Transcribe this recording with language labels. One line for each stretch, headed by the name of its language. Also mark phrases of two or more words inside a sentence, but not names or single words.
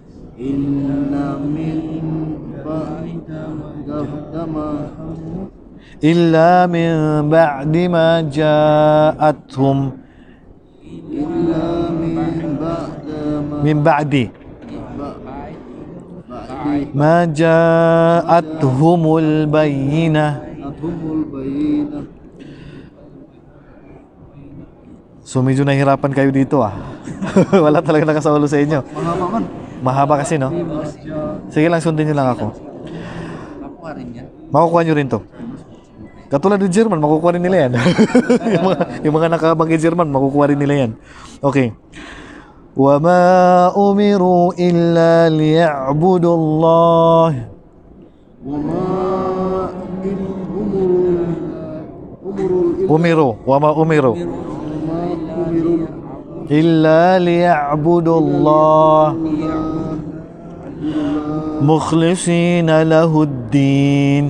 Arabic: إلا من بعد ما جاءتهم من بعد ما جاءتهم البينة.
Filipino: So medyo nahihirapan kayo dito ah. Wala talaga nakasaulo sa inyo. Mahaba man. Mahaba kasi no. Sige lang, sundin nyo lang ako. Makukuha nyo rin to. Katulad ng German, makukuha rin nila yan. yung mga nakabang kay German, makukuha rin nila yan. Okay.
Arabic: وَمَا أُمِرُوا إِلَّا لِيَعْبُدُوا اللَّهَ وما أمروا وما أمروا إلا ليعبدوا الله مخلصين له الدين.